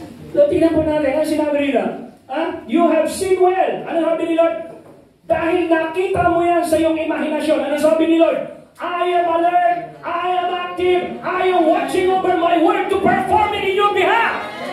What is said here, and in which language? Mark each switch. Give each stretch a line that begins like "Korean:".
Filipino: So, tingnan po natin, ang sinabi nila,
English: you have seen well.
Filipino: Ano sabi ni Lord? Dahil nakita mo yan sa iyong imahinasyon. Ano sabi ni Lord?
English: I am alert, I am active, I am watching over my work to perform it in your behalf.